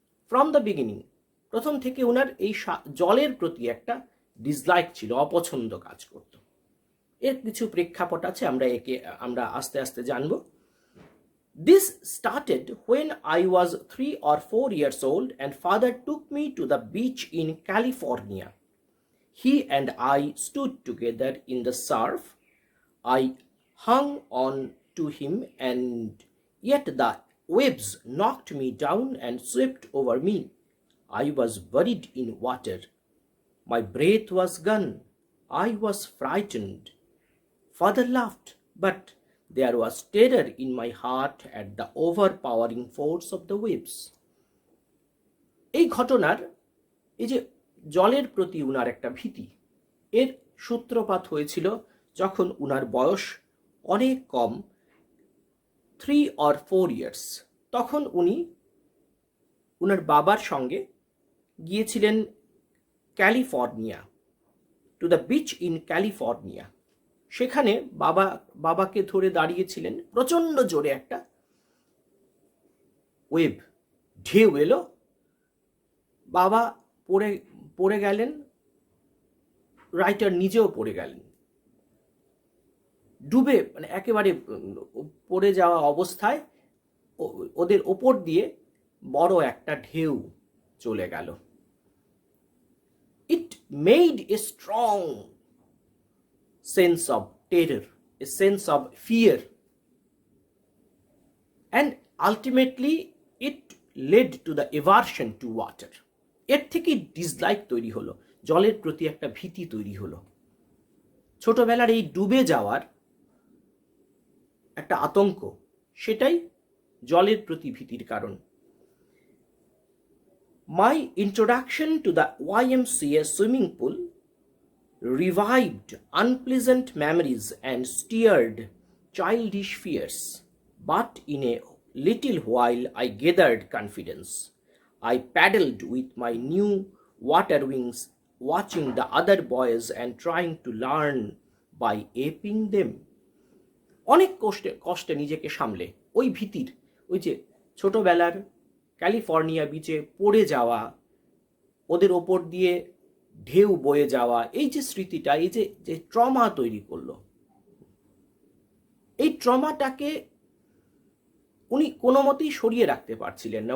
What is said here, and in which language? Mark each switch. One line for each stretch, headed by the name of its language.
English: From the beginning,
Bangla: প্রথম থেকে ওনার এই জলের প্রতি একটা ডিসলাইক ছিল, অপছন্দ কাজ করত। এর কিছু প্রেক্ষাপট আছে, আমরা আস্তে আস্তে জানব।
English: This started when I was 3 or 4 years old and father took me to the beach in California. He and I stood together in the surf. I hung on to him, and yet the waves knocked me down and swept over me. I was buried in water. My breath was gone. I was frightened. Father laughed, but there was terror in my heart at the overpowering force of the waves.
Bangla: এই ঘটনার এই যে জলের প্রতি উনার একটা ভীতি, এর সূত্রপাত হয়েছিল যখন উনার বয়স অনেক কম,
English: 3 or 4 years।
Bangla: তখন উনি উনার বাবার সঙ্গে গিয়েছিলেন California,
English: To the beach in California.
Bangla: সেখানে বাবাকে ধরে দাঁড়িয়েছিলেন, প্রচণ্ড জোরে একটা ওয়েভ, ঢেউ এলো, বাবা পড়ে গেলেন, রাইটার নিজেও পড়ে গেলেন, ডুবে মানে একেবারে পড়ে যাওয়া অবস্থায় ওদের ওপর দিয়ে বড় একটা ঢেউ চলে গেল।
English: It made a strong sense of terror, a sense of fear, and ultimately it led to the aversion to water.
Bangla: এর থেকে ডিসলাইক তৈরি হলো, জলের প্রতি একটা ভীতি তৈরি হলো। ছোটবেলার এই ডুবে যাওয়ার একটা আতঙ্ক, সেটাই জলের প্রতি ভীতির কারণ।
English: My introduction to the YMCA swimming pool revived unpleasant memories and stirred childish fears. But in a little while I gathered confidence. I paddled with my new water wings, watching the other boys and trying to learn by aping them.
Bangla: অনেক কষ্টে নিজেকে সামলে ওই ভীতির, ওই যে ছোটবেলার California বিচে পড়ে যাওয়া, ওদের ওপর দিয়ে ঢেউ বয়ে যাওয়া, এই যে স্মৃতিটা, এই যে ট্রমা তৈরি করলো, এই ট্রমাটাকে উনি কোনো মতেই সরিয়ে রাখতে পারছিলেন না।